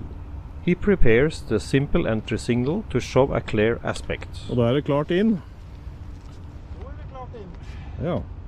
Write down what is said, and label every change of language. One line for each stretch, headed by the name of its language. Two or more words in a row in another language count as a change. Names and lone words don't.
English: He prepares the simple entry signal to show a clear aspect.
Norwegian: Og da det klart inn. Det klart inn. Ja.